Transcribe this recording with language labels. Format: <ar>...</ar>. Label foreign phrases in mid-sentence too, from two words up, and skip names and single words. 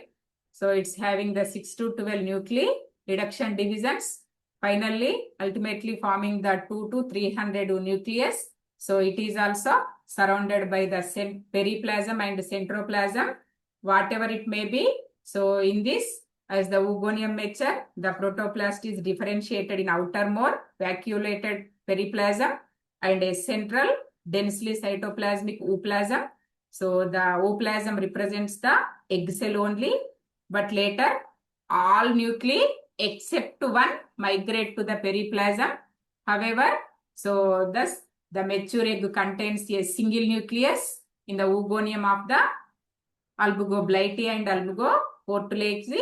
<en>So it's having the 6 to 12 nuclei, reduction divisions, finally ultimately forming the 2 to 300 nucleus. So it is also surrounded by the periplasm and centroplasm, whatever it may be. So in this, as the oogonium mature, the protoplast is differentiated in outermore vacuolated periplasm and a central densely cytoplasmic ooplasm. So the ooplasm represents the egg cell only, but later all nuclei except one migrate to the periplasm. However, so thus the mature egg contains a single nucleus in the oogonium of the albugo-blighty and albugo-portulaceae.</en>